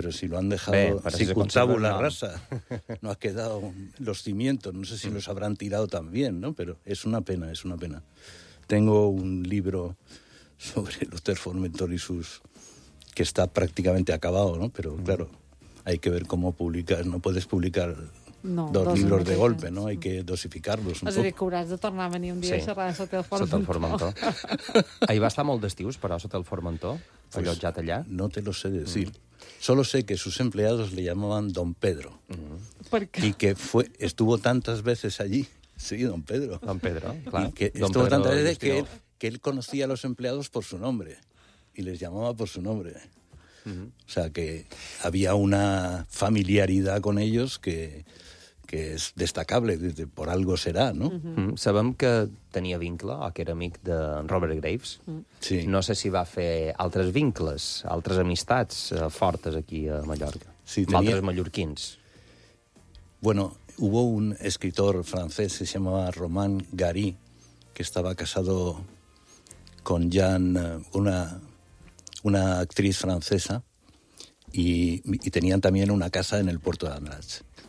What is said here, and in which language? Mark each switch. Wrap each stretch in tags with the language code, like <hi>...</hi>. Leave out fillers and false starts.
<es>Pero si lo han dejado, si contaba la raza, no ha quedado los cimientos, no sé si los habrán tirado también, ¿no? Pero es una pena, es una pena. Tengo un libro sobre el Hotel Formentor y sus... que está prácticamente acabado, ¿no? Pero claro, hay que ver cómo publicar, no puedes publicar dos libros de golpe, ¿no? Hay que dosificarlos un poco.</es> <ca>És a dir, que hauràs de tornar a venir un dia a xerrar a Hotel Formentor. Hotel Formentor. Ahí va estar molt d'estius, però, a Hotel Formentor, allotjat allà.</ca> <es>No te lo sé decir. Solo sé que sus empleados le llamaban Don Pedro. Y que fue, estuvo tantas veces allí. Sí, Don Pedro. Don Pedro, claro. Y que Don estuvo Pedro tantas veces destino. Que él conocía a los empleados por su nombre. Y les llamaba por su nombre. O sea, que había una familiaridad con ellos que es destacable. Por algo será, ¿no?</es> <ca>Sabem que tenía vincle, o que era amic de Robert Graves. Sí. No sé si va fer altres vincles, altres amistats fortes aquí a Mallorca. Sí, tenia... Altres mallorquins.</ca> <es>Bueno, hubo un escritor francés, se llamaba Romain Gary, que estaba casado con Jean, una actriz francesa, y tenían también una casa en el puerto de Andratx.</es>